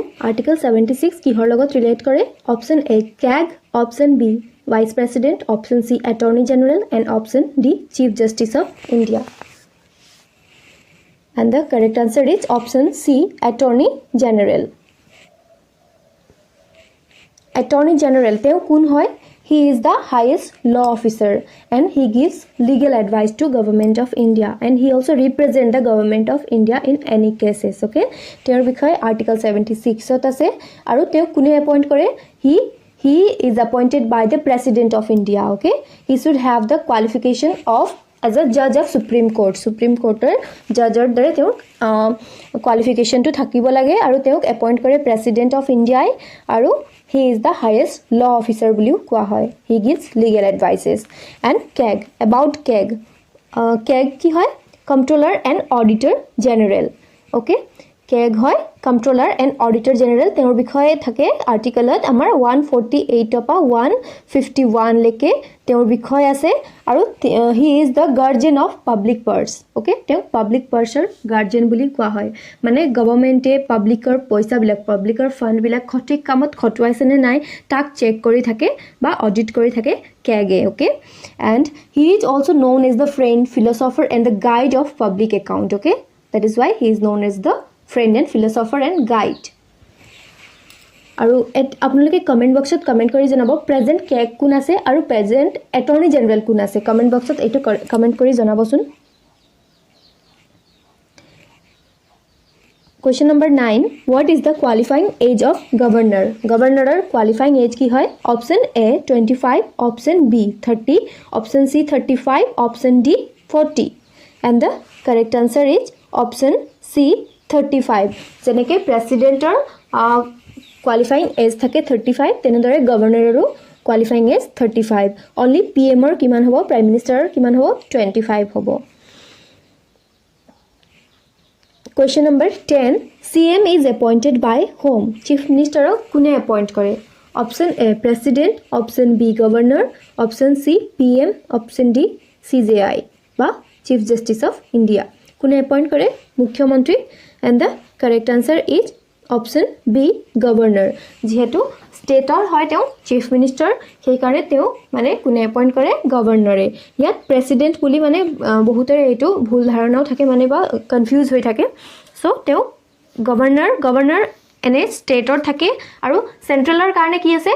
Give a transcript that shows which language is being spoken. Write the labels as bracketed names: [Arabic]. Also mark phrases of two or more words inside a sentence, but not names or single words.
[English] article 76 [Assamese] কিহৰ লগত [English] relate কৰে option A CAG option B vice president option C attorney general and option D chief justice of India and the correct answer is option C attorney general [Assamese] তেওঁ কোন হয় [English] He is the highest law officer and he gives legal advice to government of India and he also represent the government of India in any cases okay [Assamese] তেওঁৰ বিষয় article 76 ত আছে আৰু তেওঁ কোনে [English] appoint কৰে he is appointed by the president of India okay he should have the qualification of as a judge of supreme court judgeৰ [Assamese] দৰে তেওঁ [English] qualification to [Assamese] থাকিব লাগে আৰু তেওঁক [English] appoint কৰে president of India আৰু He is the highest law officer [Assamese] বুলিও কোৱা হয় [English] he gives legal advices and CAG about CAG CAG [Assamese] কি হয় [English] comptroller and auditor general okay [Assamese] CAG হয় [English] comptroller and auditor general [Assamese] তেওঁৰ বিষয়ে থাকে আৰ্টিকেলত আমাৰ 148 পৰা 151 লৈকে তেওঁৰ বিষয় আছে আৰু [English] he is the guardian of public purse okay [Assamese] তেওঁ [English] public purse guardian [Assamese] বুলি কোৱা হয় মানে গৱৰ্ণমেণ্টে পাব্লিকৰ পইচা বিলাক পাব্লিকৰ ফান্ড বিলাক সঠিক কামত খটুৱাইছে নে নাই তাক চেক কৰি থাকে বা অডিট কৰি থাকে [English] CAG okay and he is also known as the friend philosopher and the guide of public account okay that is why he is known as the friend and philosopher and guide [Assamese] আৰু আপোনালোকে কমেন্ট বক্সত কমেন্ট কৰি জনাব প্ৰেজেন্ট CAG কোন আছে আৰু প্ৰেজেন্ট এটৰ্নি জেনেৰেল কোন আছে কমেন্ট বক্সত এইটো কমেন্ট কৰি জনাবচোন [English] Question number 9. What is the qualifying age of governor? Governor qualifying age [Assamese] কি হয়? [English] Option A 25, option B 30, option C 35, option D 40. And the correct answer is option C 35. [Assamese] যেনেকে প্ৰেসিডেন্টৰ [English] qualifying age [Assamese] থাকে 35, তেনেদৰে গভৰ্ণৰৰো [English] qualifying age [Assamese] 35. [English] Only PM or [Assamese] কিমান হ'ব, Prime Minister কিমান হ'ব, 25 হ'ব. [English] Question number 10. CM is appointed by whom? Chief Minister কোনে appoint কৰে? Option A President, option B Governor, option C PM, option D CJI বা Chief Justice of India. [Assamese] কোনে appoint কৰে? মুখ্যমন্ত্ৰী. [English] And the correct answer is option B Governor. [Assamese] যেহেতু ষ্টেটৰ হয় তেওঁ [English] chief minister, [Assamese] সেইকাৰণে তেওঁ মানে কোনে এপইণ্ট কৰে? গভৰ্ণৰে. ইয়াত প্ৰেচিডেণ্ট বুলি মানে বহুতৰে এইটো ভুল ধাৰণাও থাকে মানে বা কনফিউজ হৈ থাকে. চ' তেওঁ গভৰ্ণৰ এনে ষ্টেটৰ থাকে আৰু চেণ্ট্ৰেলৰ কাৰণে কি আছে?